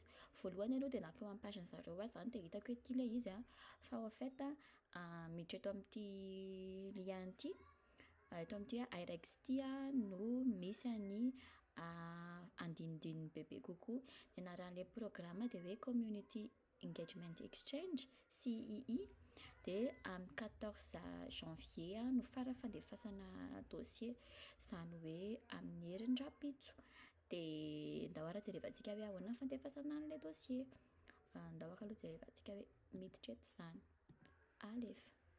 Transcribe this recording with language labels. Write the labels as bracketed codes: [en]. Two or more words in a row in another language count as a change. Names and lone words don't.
[mg] Voalohany aloha dia nakeo amin'ny page zareo zany dia hitako hoe ity ilay izy fa [fr] au fait [mg] miditra eto amin'ity lien ity eto amin'ity irex ity no misy ny andinindininy bebe kokoa ny anaran'ilay programme dia hoe [en] community engagement exchange CEE [mg] dia amin'ny 14 janvier no fara-fandefasana dossier izany hoe amin'ny herin-drapitso dia ndao ara jerevantsika hoe ahoana ny fandefasana an'ilay dossier, ndao ara aloha jerevantsika hoe miditra eto izany alefa.